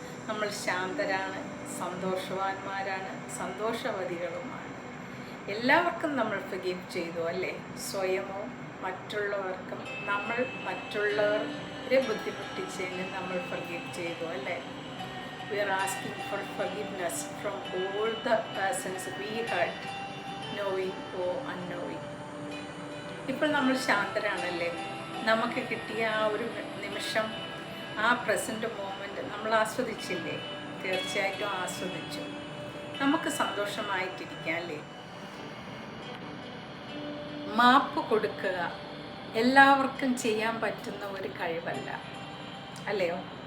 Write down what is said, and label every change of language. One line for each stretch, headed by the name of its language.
Malayalam: നമ്മൾ ശാന്തരാണ്, സന്തോഷവാന്മാരാണ്, സന്തോഷവതികളുമാണ്. എല്ലാവർക്കും നമ്മൾ ഫർഗീവ് ചെയ്തു അല്ലേ. സ്വയമോ മറ്റുള്ളവർക്കും നമ്മൾ മറ്റുള്ളവരെ ബുദ്ധിമുട്ടിച്ചതിന് നമ്മൾ ഫർഗീവ് ചെയ്തു അല്ലേ.
English: we are asking for forgiveness from all the persons we hurt, knowing or unknowing.
Malayalam: ഇപ്പോൾ നമ്മൾ ശാന്തരാണല്ലേ? നമുക്ക് കിട്ടിയ ആ ഒരു നിമിഷം, ആ പ്രസൻറ്റ് മൊമെൻറ്റ് നമ്മൾ ആസ്വദിച്ചില്ലേ? തീർച്ചയായിട്ടും ആസ്വദിച്ചു. നമുക്ക് സന്തോഷമായിട്ടിരിക്കാം അല്ലേ? മാപ്പ് കൊടുക്കുക എല്ലാവർക്കും ചെയ്യാൻ പറ്റുന്ന ഒരു കഴിവല്ല, അല്ലയോ?